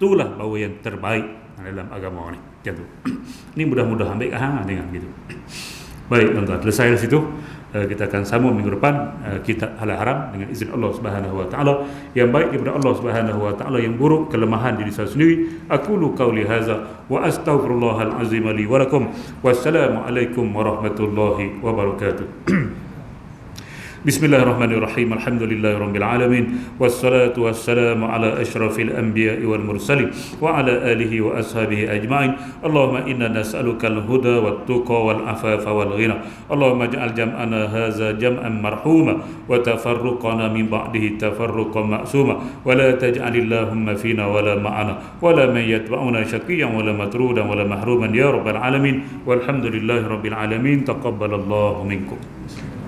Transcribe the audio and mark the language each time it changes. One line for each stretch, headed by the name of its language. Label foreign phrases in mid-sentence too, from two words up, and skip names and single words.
Malay: Itulah bahawa yang terbaik dalam agama ni. Macam tu. Ni mudah-mudah ambil kat hang dengan gitu. Baik tuan-tuan, selesai dari situ. Kita akan sambung minggu depan kitab Halal Haram dengan izin Allah
Arabic: سبحانه وتعالى.
Malay: Yang baik daripada Allah
Arabic: سبحانه وتعالى,
Malay: yang buruk kelemahan diri saya sendiri.
Arabic: أقول قولي هذا وأستغفر الله العظيم لي ولكم. والسلام عليكم ورحمة الله وبركاته. بسم الله الرحمن الرحيم الحمد لله رب العالمين. والصلاة والسلام على أشرف الأنبياء والمرسلين وعلى آله وأصحابه أجمعين. اللهم إنا نسألك الهدى والتقى والعفاف والغنى. اللهم اجعل جمعنا هذا جمعا مرحوما وتفرقنا من بعده تفرقا معصوما ولا تجعل اللهم فينا ولا معنا ولا من يتبعنا شقيا ولا مطرودا ولا محروما يا رب العالمين. والحمد لله رب العالمين تقبل الله منكم.